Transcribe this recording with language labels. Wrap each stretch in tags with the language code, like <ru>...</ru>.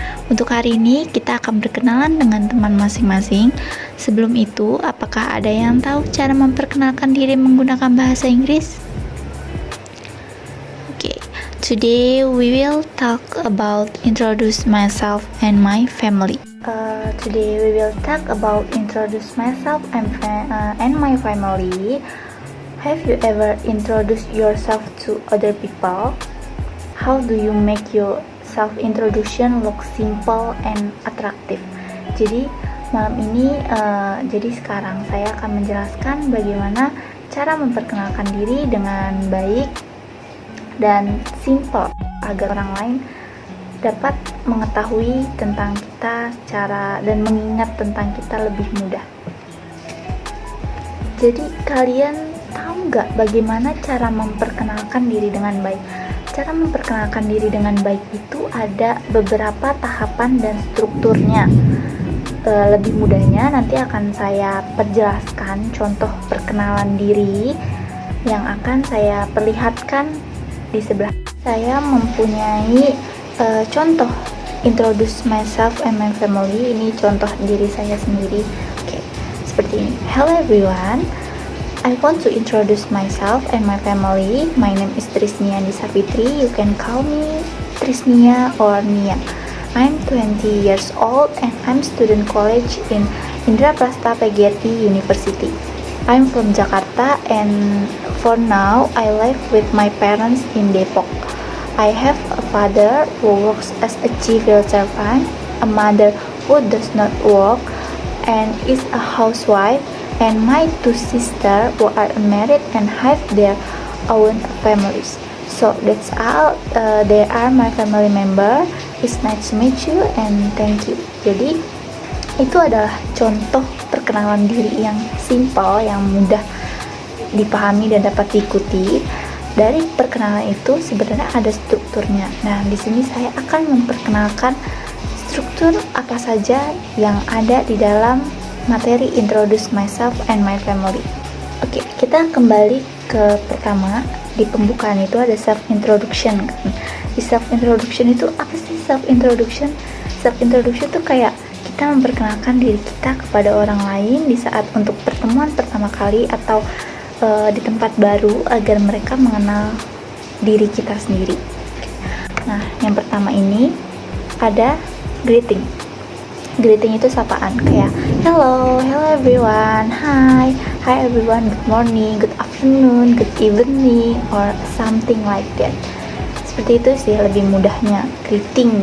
<id>Untuk hari ini, kita akan berkenalan dengan teman masing-masing. Sebelum itu, apakah ada yang tahu cara memperkenalkan diri menggunakan bahasa Inggris?</id> <en>Today we will talk about introduce myself and my family. Today we will talk about introduce myself and my family. Have you ever introduced yourself to other people? How do you make your self introduction look simple and attractive?</en> <id>Jadi malam ini, sekarang saya akan menjelaskan bagaimana cara memperkenalkan diri dengan baik dan simple agar orang lain dapat mengetahui tentang kita dan mengingat tentang kita lebih mudah. Jadi kalian tahu nggak bagaimana cara memperkenalkan diri dengan baik? Cara memperkenalkan diri dengan baik itu ada beberapa tahapan dan strukturnya. Lebih mudahnya nanti akan saya perjelaskan contoh perkenalan diri yang akan saya perlihatkan di sebelah. Saya mempunyai contoh</id> <en>introduce myself and my family.</en> <id>Ini contoh diri saya sendiri. Oke, seperti ini.</id> <en>Hello everyone, I want to introduce myself and my family. My name is Trisnia Andisa Fitri. You can call me Trisnia or Nia. I'm 20 years old and I'm student college in Indraprasta PGRI University. I'm from Jakarta and for now I live with my parents in Depok. I have a father who works as a civil servant, a mother who does not work and is a housewife, and my two sisters who are married and have their own families. So that's all. They are my family member. It's nice to meet you and thank you.</en> <id>Jadi itu adalah contoh perkenalan diri yang simple, yang mudah dipahami dan dapat diikuti. Dari perkenalan itu sebenarnya ada strukturnya. Nah, di sini saya akan memperkenalkan struktur apa saja yang ada di dalam materi</id> <en>introduce myself and my family.</en> <id>Oke, kita kembali ke pertama. Di pembukaan itu ada self introduction kan. Di self introduction itu apa sih self introduction? Self introduction itu kayak kita memperkenalkan diri kita kepada orang lain di saat untuk pertemuan pertama kali atau di tempat baru agar mereka mengenal diri kita sendiri. Nah, yang pertama ini ada greeting. Greeting itu sapaan, kayak</id> <en>hello everyone, hi everyone, good morning, good afternoon, good evening, or something like that.</en> <id>Seperti itu sih lebih mudahnya greeting.</id>